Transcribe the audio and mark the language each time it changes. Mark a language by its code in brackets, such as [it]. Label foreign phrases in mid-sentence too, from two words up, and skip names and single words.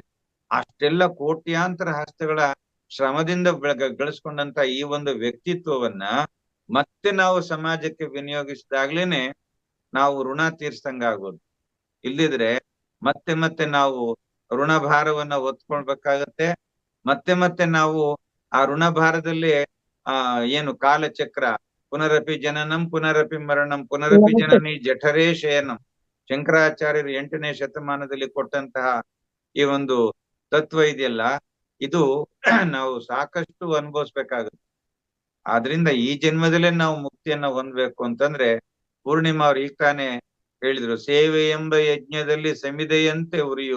[kn] ಅಷ್ಟೆಲ್ಲ ಕೋಟ್ಯಾಂತರ ಹಸ್ತಗಳ ಶ್ರಮದಿಂದ ಗಳಿಸ್ಕೊಂಡಂತ ಈ ಒಂದು ವ್ಯಕ್ತಿತ್ವವನ್ನ ಮತ್ತೆ ನಾವು ಸಮಾಜಕ್ಕೆ ವಿನಿಯೋಗಿಸಿದಾಗ್ಲೇನೆ ನಾವು ಋಣ ತೀರ್ಸ್ದಂಗಾಗೋದು. ಇಲ್ದಿದ್ರೆ ಮತ್ತೆ ಮತ್ತೆ ನಾವು ಋಣಭಾರವನ್ನ ಹೊತ್ಕೊಳ್ಬೇಕಾಗತ್ತೆ. ಮತ್ತೆ ನಾವು ಆ ಋಣಭಾರದಲ್ಲಿ ಏನು ಕಾಲಚಕ್ರ, [sa] ಪುನರಪಿ ಜನನಂ ಪುನರಪಿ ಮರಣಂ ಪುನರಪಿ ಜನನಿ ಜಠರೇ ಶಯನಂ, [kn] ಶಂಕರಾಚಾರ್ಯರು 8ನೇ ಶತಮಾನದಲ್ಲಿ ಕೊಟ್ಟಂತಹ ಈ ಒಂದು ತತ್ವ ಇದೆಯಲ್ಲ, ಇದು ನಾವು ಸಾಕಷ್ಟು ಅನುಭವಿಸ್ಬೇಕಾಗುತ್ತೆ. ಆದ್ರಿಂದ ಈ ಜನ್ಮದಲ್ಲೇ ನಾವು ಮುಕ್ತಿಯನ್ನ ಹೊಂದ್ಬೇಕು ಅಂತಂದ್ರೆ ಪೂರ್ಣಿಮಾ ಅವ್ರು ಈಗ ತಾನೇ ಹೇಳಿದ್ರು, ಸೇವೆ ಎಂಬ ಯಜ್ಞದಲ್ಲಿ ಸಮಿದೆಯಂತೆ ಉರಿಯುವ.